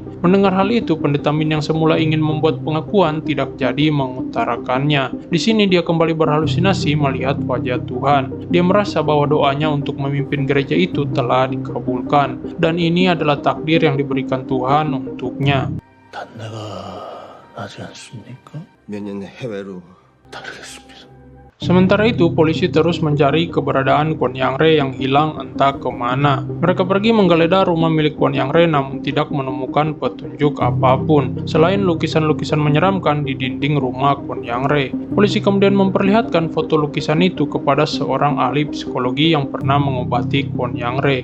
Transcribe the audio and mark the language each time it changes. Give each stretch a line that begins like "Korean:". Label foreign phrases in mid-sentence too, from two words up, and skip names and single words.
Indonesian: Mendengar hal itu, Pendeta Min yang semula ingin membuat pengakuan tidak jadi mengutarakannya. Di sini dia kembali berhalusinasi melihat wajah Tuhan. Dia merasa bahwa doanya untuk memimpin gereja itu telah dikabulkan, dan ini adalah takdir yang diberikan Tuhan untuknya.
Korean: 단내가 나지 않습니까? 몇 년 해외로 다르겠습니다.
Indonesian: Sementara itu, polisi terus mencari keberadaan Kwon Yang Re yang hilang entah kemana. Mereka pergi menggeledah rumah milik Kwon Yang Re namun tidak menemukan petunjuk apapun, selain lukisan-lukisan menyeramkan di dinding rumah Kwon Yang Re. Polisi kemudian memperlihatkan foto lukisan itu kepada seorang ahli psikologi yang pernah mengobati Kwon Yang Re.